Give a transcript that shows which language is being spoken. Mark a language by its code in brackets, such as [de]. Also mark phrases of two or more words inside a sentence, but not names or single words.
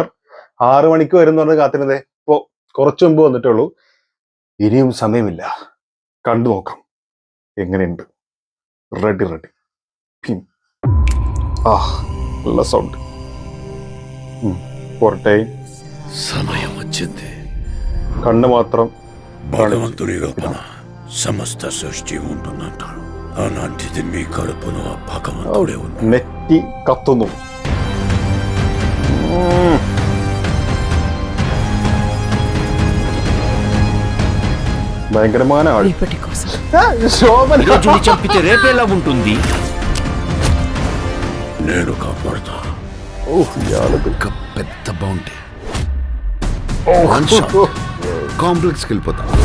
[ml] 6 മണിക്ക് വരും പറഞ്ഞ് കാത്തിരുന്നതേ ഇപ്പോ കുറച്ചു മുമ്പ് വന്നിട്ടുള്ളൂ. ഇനിയും സമയമില്ല, കണ്ടു നോക്കാം എങ്ങനെയുണ്ട്. റെഡി നല്ല സൗണ്ട് പോരട്ടെ. [te] సమయం వచ్చింది. [ml] കണ്ണ് മാത്രം [te] భగవంతుడి రూపణ సమస్త సృష్టి ఉంటుందంటారు. అలాంటిది మీ కడుపులో ఆ భగవంతుడే ఉన్నాడు. [ml] നെറ്റി കത്തുന്നു. [te] భయంకరమైన రేపటి కోసం ఈరోజు చంపితే రేపేలా ఉంటుంది? నేను కాపాడుతా. ఒక పెద్ద బౌంటీ. కాంప్లెక్స్కి వెళ్ళిపోతా.